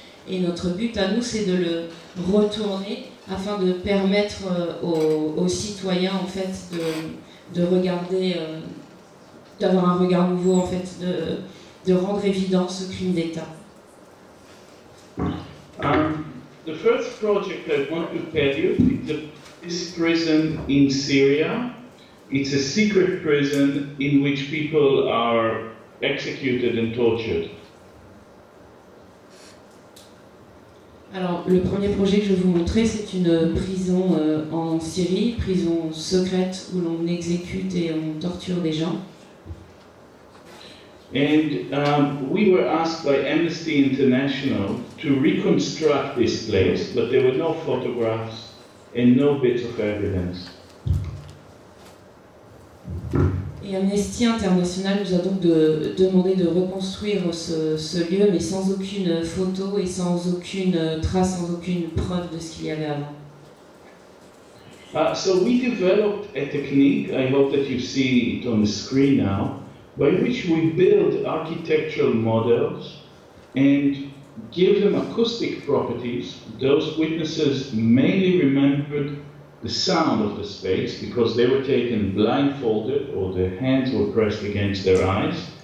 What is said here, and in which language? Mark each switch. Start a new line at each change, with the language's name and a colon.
French: Et notre but à nous, c'est de le retourner afin de permettre aux citoyens en fait, de regarder d'avoir un regard nouveau, en fait, de rendre évident ce crime d'État.
English: The first project I want to tell you is this prison in Syria. It's a secret prison in which people are executed and tortured.
French: Alors, le premier projet que je vais vous montrer, c'est une prison en Syrie, prison secrète où l'on exécute et on torture des gens.
English: And we were asked by Amnesty International to reconstruct this place, but there were no photographs and no bits of evidence.
French: Et Amnesty International nous a donc demandé de reconstruire ce lieu, mais sans aucune photo et sans aucune trace, sans aucune preuve de ce qu'il y avait avant.
English: So we developed a technique, I hope that you see it on the screen now, by which we build architectural models and give them acoustic properties. Those witnesses mainly remembered the sound of the space because they were taken blindfolded or their hands were pressed against their eyes.